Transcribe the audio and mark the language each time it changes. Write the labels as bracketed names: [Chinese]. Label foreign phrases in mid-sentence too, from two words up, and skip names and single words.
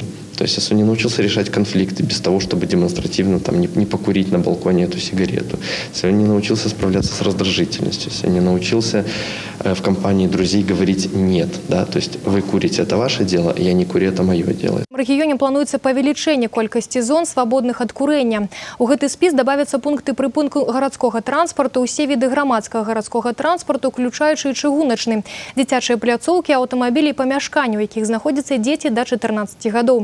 [Russian] То есть, если он не научился решать конфликты без того, чтобы демонстративно там, не покурить на балконе эту сигарету, если он не научился справляться с раздражительностью, если он не научился в компании друзей говорить «нет», да, то есть вы курите – это ваше дело, я не курю – это мое дело. [Belarusian] В рэгіёне плануецца павелічэнне колькасці зон, свабодных ад курэння. У гэты спіс дабавяцца пункты прыпынку гарадскога транспарту, усе віды грамадскага гарадскога транспарту, уключаючы чыгуначны, дзіцячыя пляцоўкі, аўтамабілі і памяшканні, у якіх знаходзяцца дзеці да 14 гадоў.